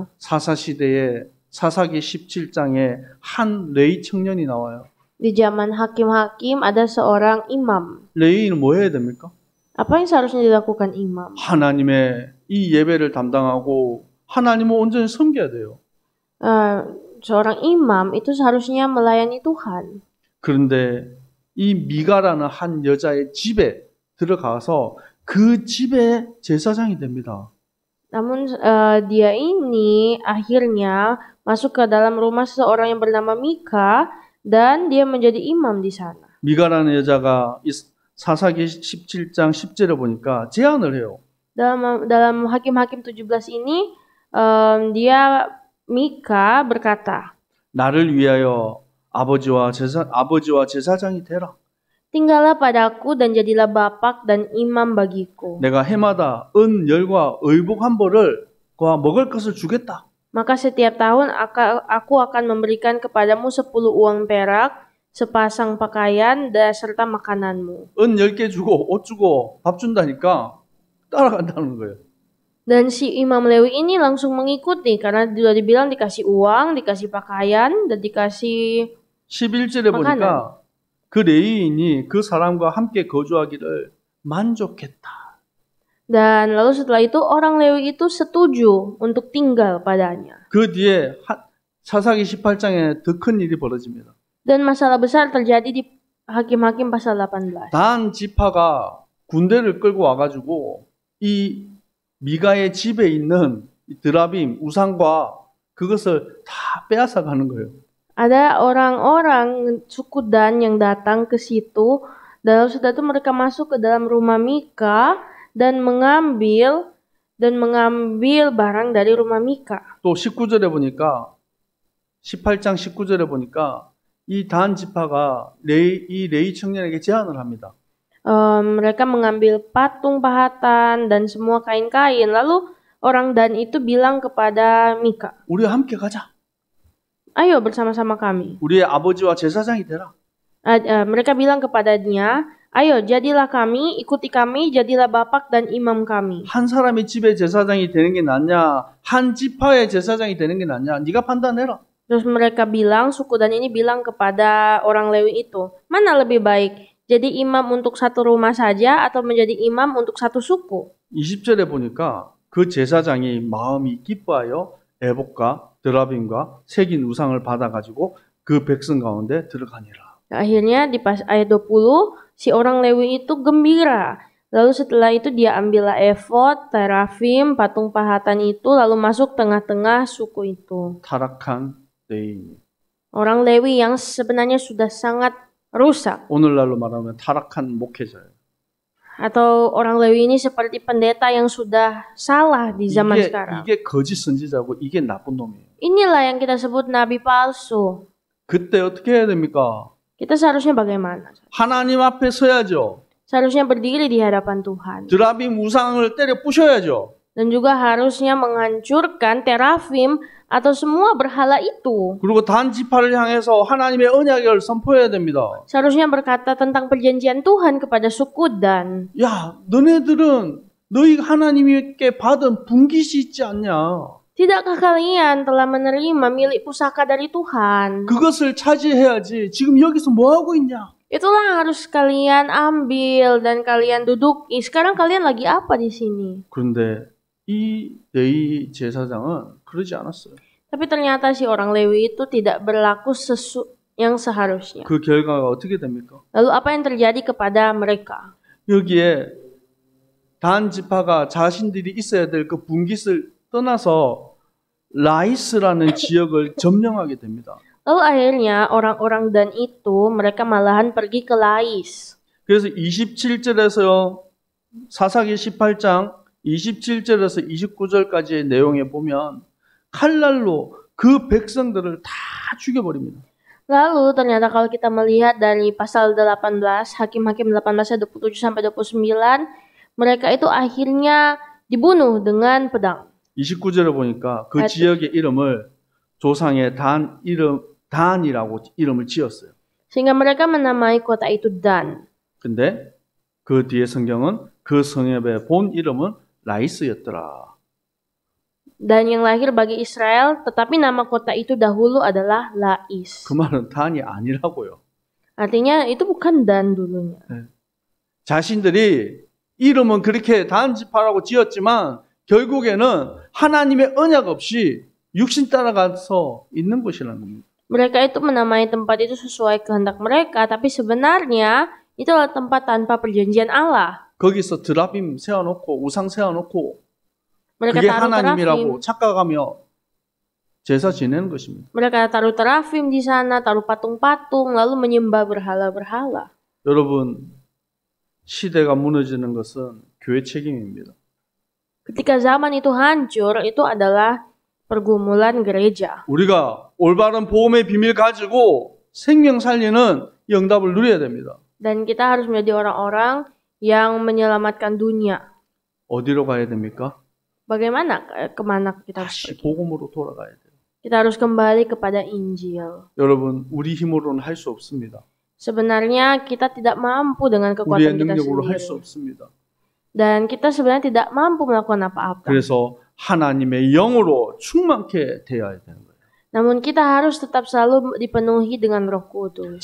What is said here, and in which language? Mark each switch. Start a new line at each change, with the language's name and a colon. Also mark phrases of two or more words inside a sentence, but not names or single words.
Korean: 사사시대에 사사기 17장에 한 레위 청년이 나와요.
Indonesian: di zaman hakim-hakim ada seorang imam.
Korean: 레위는 뭐 해야 됩니까?
Indonesian: Apa yang seharusnya dilakukan imam?
Korean: 하나님의 이 예배를 담당하고 하나님을 온전히 섬겨야 돼요.
Indonesian: Seorang imam itu seharusnya melayani Tuhan.
Korean: 그런데 이 미가라는 한 여자의 집에 들어가서 그 집의 제사장이 됩니다.
Indonesian: Namun dia ini akhirnya masuk ke dalam rumah seorang yang bernama Mika dan dia menjadi imam di sana.
Korean: 미가라는 여자가 이 사사기 17장 10절에 보니까 제안을 해요.
Indonesian: Dalam Hakim-Hakim 17 ini dia Mika berkata,
Korean: 나를 위하여 아버지와 제사장이 되라.
Indonesian: tinggallah padaku dan jadilah bapak dan imam bagiku.
Korean: 내가 해마다 은 열과 의복 한 벌을 과 먹을 것을 주겠다.
Indonesian: Maka setiap tahun aku akan memberikan kepadamu 10 uang perak, sepasang pakaian dan serta makananmu.
Korean: 은 10개 주고 옷 주고 밥 준다니까 따라간다는 거예요.
Indonesian: Dan si Imam Lewi ini langsung mengikuti karena sudah dibilang dikasih uang, dikasih pakaian, dan dikasih
Korean: 11절에 보니까 그 레위인이 그 사람과 함께 거주하기를 만족했다.
Indonesian: Dan lalu setelah itu orang Lewi itu setuju untuk tinggal padanya.
Korean: 그 뒤에 사사기 18장에 더 큰 일이 벌어집니다.
Indonesian: Dan masalah besar terjadi di Hakim-Hakim pasal 18.
Korean: 단 지파가 군대를 끌고 와가지고 이 미가의 집에 있는 드라빔 우상과 그것을 다 빼앗아 가는 거예요.
Indonesian: Ada orang-orang suku Dan yang datang ke situ. Dan setelah itu mereka masuk ke dalam rumah Mika dan mengambil barang dari rumah Mika.
Korean: 또 19절에 보니까 18장 19절에 보니까 이 단 지파가 이 레위 청년에게 제안을 합니다.
Indonesian: Mereka mengambil patung pahatan dan semua kain-kain. Lalu orang Dan itu bilang kepada Mika,
Korean: 우리와 함께 가자.
Indonesian: ayo bersama-sama kami.
Korean: 우리의 아버지와 제사장이 되라.
Indonesian: Mereka bilang kepadanya, ayo jadilah kami, ikuti kami, jadilah bapak dan imam kami.
Korean: 한 사람의 집에 제사장이 되는 게 낫냐, 한 지파의 제사장이 되는 게 낫냐, 네가 판단해라.
Indonesian: Terus mereka bilang, suku Dan ini bilang kepada orang Lewi itu, mana lebih baik, jadi imam untuk satu rumah saja atau menjadi imam untuk satu suku?
Korean: 20절에 보니까 그 제사장이 마음이 기뻐하여 에봇과 드라빔과 새긴 우상을 받아가지고 그 백성 가운데 들어가니라.
Indonesian: Akhirnya di pas ayat 20, si orang Lewi itu gembira. Lalu setelah itu dia ambillah efod, terafim, patung pahatan itu lalu masuk tengah-tengah suku itu.
Korean: 타락한 레위인.
Indonesian: Orang Lewi yang sebenarnya sudah sangat rusak.
Korean: 오늘날로 말하면 타락한 목회자예요.
Indonesian: Atau orang Lewi ini seperti pendeta yang sudah salah di zaman sekarang.
Korean: 이게 거짓 선지자고 이게 나쁜 놈이에요.
Indonesian: Inilah yang kita sebut nabi palsu.
Korean: 그때 어떻게 해야 됩니까?
Indonesian: Kita seharusnya bagaimana?
Korean: 하나님 앞에 서야죠.
Indonesian: Seharusnya berdiri di hadapan Tuhan.
Korean: 드라빔 우상을 때려 부셔야죠.
Indonesian: Dan juga harusnya menghancurkan terafim atau semua berhala itu.
Korean: 그리고 단 지파를 향해서 하나님의 언약을 선포해야 됩니다.
Indonesian: Seharusnya berkata tentang perjanjian Tuhan kepada suku Dan.
Korean: 야, 너네들은 너희 하나님께 받은 분깃이 있지 않냐?
Indonesian: Tidakkah kalian telah menerima milik pusaka dari Tuhan?
Korean: 그것을 차지해야지. 지금 여기서 뭐 하고 있냐?
Indonesian: Itulah harus kalian ambil dan kalian duduki. Sekarang kalian lagi apa di sini?
Korean: 그런데 이 레위 제사장은 그러지 않았어요.
Indonesian: Tapi ternyata si orang Lewi itu tidak berlaku yang seharusnya.
Korean: 그 결과가 어떻게 됩니까?
Indonesian: Lalu apa yang terjadi kepada mereka?
Korean: 여기에 단 지파가 자신들이 있어야 될 그 분깃을 떠나서 라이스라는 지역을 점령하게 됩니다.
Indonesian: Lalu akhirnya orang-orang Dan itu mereka malahan pergi ke Lais.
Korean: 그래서 27절에서 사사기 18장 27절에서 29절까지의 내용에 보면 칼날로 그 백성들을 다 죽여버립니다.
Indonesian: Lalu ternyata kalau kita melihat dari pasal 18, Hakim-Hakim 18 ayat 27 sampai 29, mereka itu akhirnya dibunuh dengan pedang.
Korean: 29절에 보니까 그 지역의 이름을 조상의 단이라고 이름을 지었어요.
Indonesian: Sehingga mereka menamai kota itu Dan.
Korean: 근데 그 뒤에 성경은 그 성읍의 본 이름은 라이스였더라.
Indonesian: Dan yang lahir bagi Israel, tetapi nama kota itu dahulu adalah Lais.
Korean: 그 말은 단이 아니라고요.
Indonesian: Artinya itu bukan Dan dulunya.
Korean: 자신들이 이름은 그렇게 단지파라고 지었지만 결국에는 하나님의 언약 없이 육신 따라가서 있는 곳이라는 겁니다.
Indonesian: Mereka itu menamai tempat itu sesuai kehendak mereka, tapi sebenarnya itu adalah tempat tanpa perjanjian Allah.
Korean: 거기서 드라빔 세워놓고 우상 세워놓고
Indonesian: Mereka
Korean: 그게
Indonesian: taruh
Korean: 하나님이라고
Indonesian: terafim.
Korean: 착각하며 제사 지내는 것입니다.
Indonesian: Mereka taruh terafim di sana, taruh patung-patung, lalu menyembah berhala-berhala.
Korean: 여러분, 시대가 무너지는 것은 교회 책임입니다.
Indonesian: Ketika zaman itu hancur, itu adalah pergumulan gereja.
Korean: 우리가 올바른 보험의 비밀 가지고 생명 살리는 영답을 누려야 됩니다.
Indonesian: Dan kita harus menjadi orang-orang yang menyelamatkan dunia.
Korean: 어디로 가야 됩니까?
Indonesian: Bagaimana? Kemana kita harus
Korean: 다시
Indonesian: pergi?
Korean: 복음으로 돌아가야 돼요.
Indonesian: Kita harus kembali kepada Injil.
Korean: 여러분, 우리 힘으로는 할 수 없습니다.
Indonesian: Sebenarnya kita tidak mampu dengan
Korean: 우리의
Indonesian: kekuatan kita
Korean: 능력으로 할 수
Indonesian: sendiri.
Korean: 없습니다.
Indonesian: Dan kita sebenarnya tidak mampu melakukan apa-apa.
Korean: 그래서 하나님의 영으로 충만케 되어야 되는 거예요.
Indonesian: Namun kita harus tetap selalu dipenuhi dengan Roh Kudus.